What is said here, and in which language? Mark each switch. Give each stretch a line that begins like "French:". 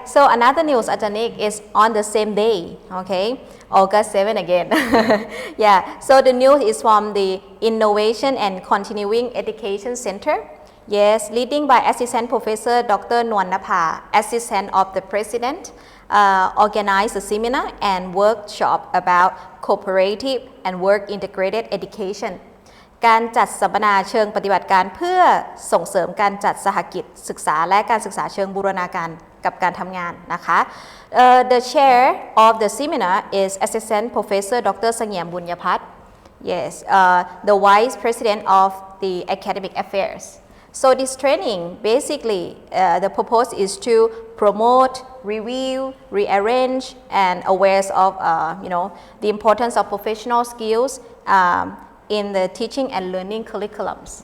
English: So another news, Ajanik, is on the same day, okay, August 7 again. Yeah. So the news is from the Innovation and Continuing Education Center. Yes, leading by Assistant Professor Dr. Nuan Napa, Assistant of the President. Organized a seminar and workshop about cooperative and work integrated education
Thai: การจัดสัมมนาเชิงปฏิบัติการเพื่อส่งเสริมการจัดสหกิจศึกษาและการศึกษาเชิงบูรณาการกับการทำงานนะคะ
English: The chair of the seminar is Assistant Professor Dr. เสงี่ยมบุญญพัฒน์ Yes, the Vice President of the Academic Affairs. So this training, basically, the purpose is to promote, review, rearrange, and awareness of, the importance of professional skills in the teaching and learning curriculums.